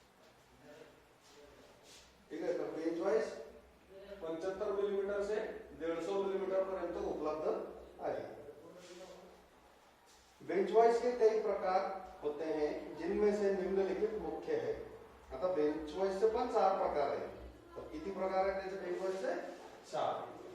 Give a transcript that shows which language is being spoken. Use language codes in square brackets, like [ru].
[mr] ठीक आहे. तर बेंच वॉइस 75 मिलीमीटर से 150 मिलीमीटर पर्यंत उपलब्ध आहे. [hi] बेंच वॉइस के कई प्रकार होते हैं, जिनमें से निम्नलिखित मुख्य है. [mr] आता बेंच वॉइसचे पण 4 प्रकार आहेत. तर किती प्रकार आहेत त्याचे बेंच वॉइसचे? 4.